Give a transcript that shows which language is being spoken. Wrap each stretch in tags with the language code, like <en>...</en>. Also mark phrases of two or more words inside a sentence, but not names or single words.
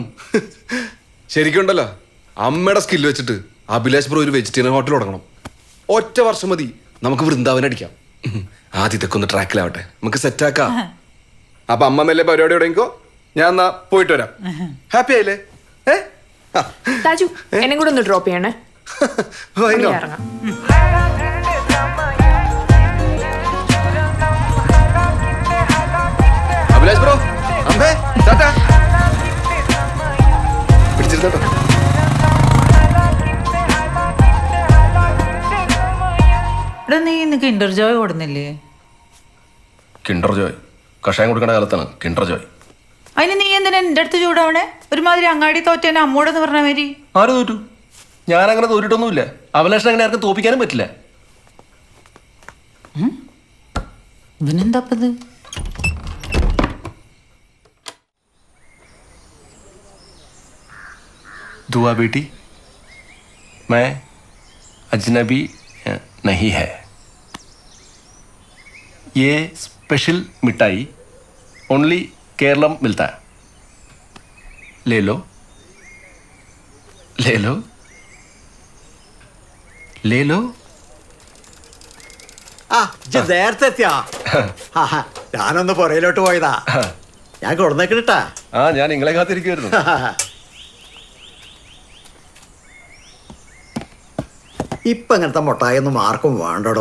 <ml>ശരിക്കുണ്ടല്ലോ, അമ്മയുടെ സ്കില്ല് വെച്ചിട്ട് അഭിലാഷ് ബ്രോ ഒരു വെജിറ്റേറിയൻ ഹോട്ടൽ തുടങ്ങണം. ഒറ്റ വർഷം മതി, നമുക്ക് വൃന്ദാവൻ അടിക്കാം. ആദ്യത്തൊക്കെ ഒന്ന് ട്രാക്കിലാവട്ടെ, നമുക്ക് സെറ്റാക്കാം. അപ്പൊ അമ്മ മെല്ലെ പരിപാടി തുടങ്ങിക്കോ, ഞാൻ എന്നാ പോയിട്ട് വരാം. ഹാപ്പി ആയില്ലേ? താജു എന്നെ കൂടെ ഒന്ന് ഡ്രോപ്പ് ചെയ്യണേ.</ml> <en>Why not?</en> <ml>ഇറങ്ങാം. അഭിലാഷ് ബ്രോ, അമ്മേ ടാറ്റാ. പിടിച്ചിരുന്നോ. ഇവിടെ നീ ഇന്ന് കിൻഡർ ജോയ് കൊടുന്നില്ലേ? കിൻഡർ ജോയ് കഷായം കൊടുക്കേണ്ട കാലത്താണ് കിൻഡർ ജോയ്. അതിന് നീ എന്തിനാ എൻ്റെ അടുത്ത് ചൂടാവണേ? ഒരുമാതിരി അങ്ങാടി തോറ്റേനെ അമ്മോടെന്ന് പറഞ്ഞ മാതിരി. ആര് തോറ്റു? ഞാൻ അങ്ങനെ തോറ്റിട്ടൊന്നുമില്ല. അഭിലാഷിനെ അങ്ങനെ ആർക്കും തോപ്പിക്കാനും പറ്റില്ല. ഇവനെന്താപ്പത്?</ml> <hi>दुआ बेटी, मैं अजनबी नहीं है. ये स्पेशल मिठाई ओनली केरलम मिलता है. ले लो, ले लो, ले लो.</hi> <ml>ആ നേരത്തെ എത്തിയാ? ഞാനൊന്ന് പുറയിലോട്ട് പോയതാ. ഞാൻ കൊടുന്നേക്കിട്ടാ. ആ ഞാൻ നിങ്ങളെ കാത്തിരിക്കുമായിരുന്നു. ഇപ്പൊ അങ്ങനത്തെ മുട്ടായൊന്നും ആർക്കും വേണ്ടടോ.</ml>